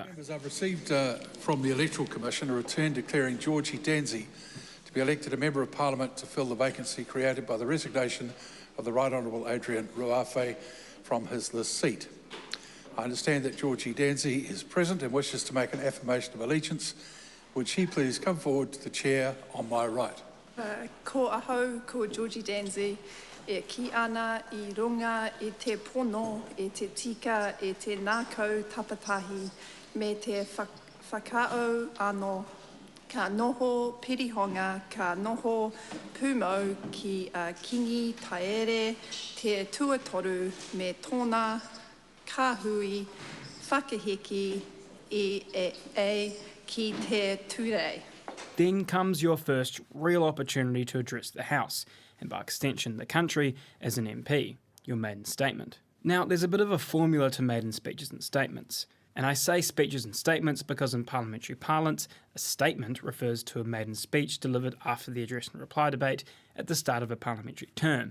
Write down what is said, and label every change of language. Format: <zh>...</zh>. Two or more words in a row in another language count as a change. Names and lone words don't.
<en>I've received from the Electoral Commission a return declaring Georgie Dansey to be elected a Member of Parliament to fill the vacancy created by the resignation of the Right Honourable Adrian Rurawhe from his list seat. I understand that Georgie Dansey is present and wishes to make an affirmation of allegiance. Would she please come forward to the chair on my right?</en> <mi>Ko ahau, ko Georgie Dansey, e ki ana I runga I te pono, e te tika, e te nākau tapatahi, me te whakao anō. Ka noho pirihonga, ka noho pūmau ki a kingi taere, te tuatoru me tōna kāhui, whakahiki e ki te ture.</mi> <en>Then comes your first real opportunity to address the House, and by extension the country, as an MP, your maiden statement. Now, there's a bit of a formula to maiden speeches and statements. And I say speeches and statements because in parliamentary parlance, a statement refers to a maiden speech delivered after the address and reply debate at the start of a parliamentary term.</en>